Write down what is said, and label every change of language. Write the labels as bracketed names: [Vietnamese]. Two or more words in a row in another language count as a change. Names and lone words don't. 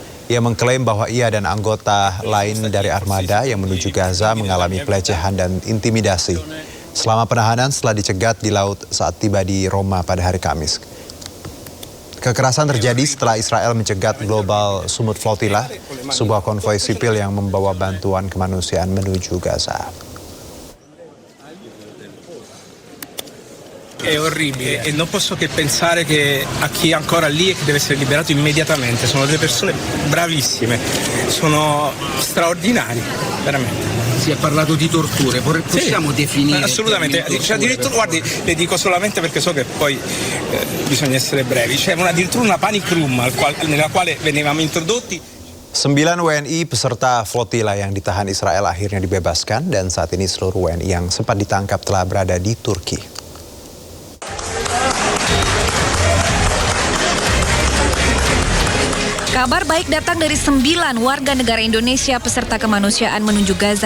[Indonesian] Ia mengklaim bahwa ia dan anggota lain dari armada yang menuju Gaza mengalami pelecehan dan intimidasi selama penahanan setelah dicegat di laut saat tiba di Roma pada hari Kamis. Kekerasan terjadi setelah Israel mencegat Global Sumut Flotilla, sebuah konvoi sipil yang membawa bantuan kemanusiaan menuju Gaza. [Italian] È orribile e non posso che pensare che a chi è ancora lì e che deve essere liberato immediatamente. Sono delle persone bravissime, sono straordinari, veramente. Si è parlato di torture, possiamo definire? Assolutamente, cioè, addirittura, guardi, le dico solamente perché so che poi bisogna essere brevi, c'è addirittura una panic room nella quale venivamo introdotti. [Indonesian] 9 WNI peserta flotila yang ditahan Israel akhirnya dibebaskan dan saat ini seluruh WNI yang sempat ditangkap telah berada di Turki. Kabar baik datang dari 9 warga negara Indonesia peserta kemanusiaan menuju Gaza.